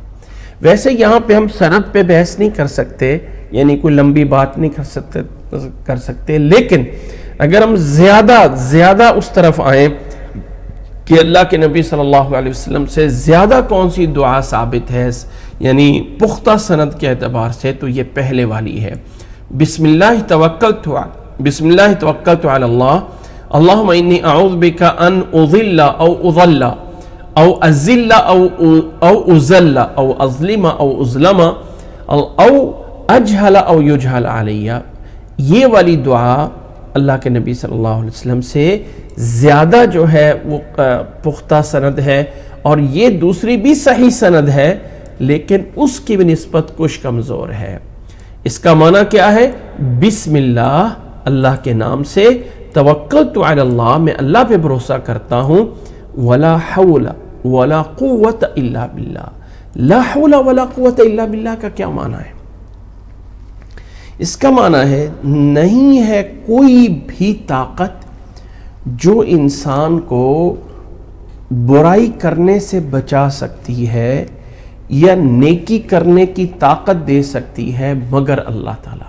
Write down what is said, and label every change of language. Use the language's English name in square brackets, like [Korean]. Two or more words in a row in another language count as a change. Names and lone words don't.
[Urdu] ویسے یہاں پہ ہم سند پہ بحث نہیں کر سکتے، یعنی کوئی لمبی بات نہیں کر سکتے، لیکن اگر ہم زیادہ اس طرف آئیں کہ اللہ کے نبی [Arabic] صلی اللہ علیہ وسلم [Urdu] سے زیادہ کون سی دعا ثابت ہے، یعنی پختہ سند کے اعتبار سے، تو یہ پہلے والی ہے، [Arabic] بسم اللہ توکلت علی اللہ، اللہم انی اعوذ بک ان اضل او اضل او ازل او ازل او اظلم او ازلم او اجہل او یجہل علیہ۔ [Urdu] یہ والی دعا اللہ کے نبی [Arabic] صلی اللہ علیہ وسلم [Urdu] سے زیادہ جو ہے وہ پختہ سند ہے، اور یہ دوسری بھی صحیح سند ہے، لیکن اس کی نسبت کچھ کمزور ہے۔ اس کا معنی کیا ہے؟ [Arabic] بسم اللہ، [Urdu] اللہ کے نام سے، [Arabic] توکلت علی اللہ، [Urdu] میں اللہ پہ بھروسہ کرتا ہوں، [Arabic] ولا حول ولا قوت الا باللہ، لا حول ولا قوت الا باللہ [Urdu] کا کیا معنی ہے؟ اس کا معنی ہے نہیں ہے کوئی بھی طاقت جو انسان کو برائی کرنے سے بچا سکتی ہے یا نیکی کرنے کی طاقت دے سکتی ہے مگر اللہ تعالیٰ.